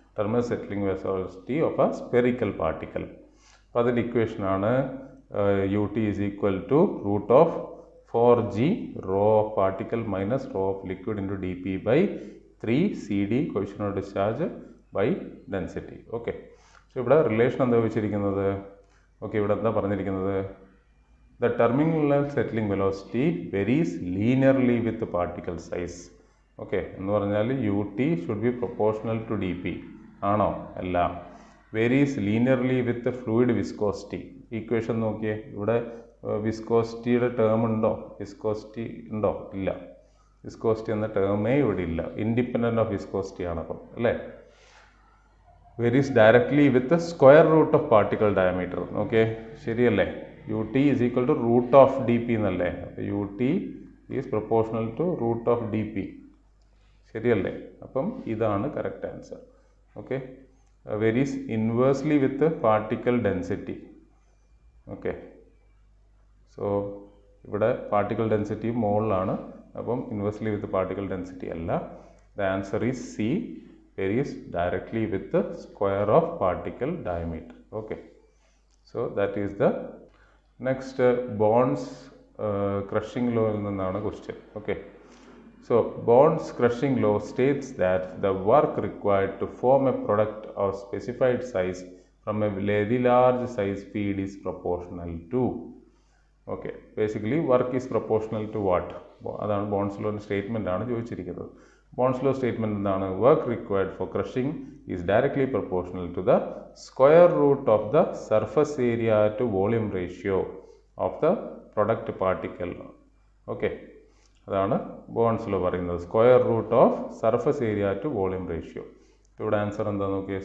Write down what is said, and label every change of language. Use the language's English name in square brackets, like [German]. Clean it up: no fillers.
[English] Terminal settling velocity of a spherical particle. അപ്പോൾ അതിൻ്റെ ഇക്വേഷനാണ് ut is equal to √4g rho of particle minus rho of liquid into dp/3 cd coefficient of discharge by density. [Malayalam] Okay, so ഇവിടെ relation എന്താ വെച്ചിരിക്കുന്നത്? Okay, ഇവിടെ എന്താ പറഞ്ഞിരിക്കുന്നത്? [English] The terminal settling velocity varies linearly with the particle size. Okay, [Malayalam] എന്ന് പറഞ്ഞാൽ [English] ut should be proportional to dp. [Malayalam] ആണോ? അല്ല. [English] Varies linearly with fluid viscosity. [Malayalam] ഇക്വേഷൻ നോക്കിയേ, ഇവിടെ വിസ്കോസിറ്റിയുടെ ടേം ഉണ്ടോ? വിസ്കോസിറ്റി ഉണ്ടോ? ഇല്ല. വിസ്കോസിറ്റി എന്ന ടേമേ ഇവിടെ ഇല്ല. [English] independent of viscosity [Malayalam] ആണ് അപ്പം, അല്ലേ? [English] Varies directly with square root of particle diameter. Okay, [Malayalam] ശരിയല്ലേ? [English] ut is equal to root of D P എന്നല്ലേ? അപ്പോൾ ut is proportional to root of D P. [Malayalam] ശരിയല്ലേ? അപ്പം ഇതാണ് correct answer. [English] Okay, varies inversely with particle density. [Malayalam] Okay, so ഇവിടെ particle density മുകളിലാണ്, അപ്പം [English] inversely with particle density [Malayalam] അല്ല. [English] The answer is C, varies directly with square of particle diameter. Okay, so that is the next. [Malayalam] Bones crushing ലോയിൽ നിന്നാണ് question. [English] Okay, so Bond's crushing law states that the work required to form a product of specified size from a very large size feed is proportional to. Okay, basically work is proportional to what? [Malayalam] അതാണ് bones law statement ആണ് ചോദിച്ചിരിക്കുന്നത്. Bones law statement എന്താണ്? [English] Work required for crushing is directly proportional to the square root of the surface area to volume ratio of the product particle. [Malayalam] Okay, അതാണ് bones law പറയുന്നത്. [English] Square root of surface area to volume ratio. [Malayalam] ഇവിടെ answer എന്താ നോക്കിയേ?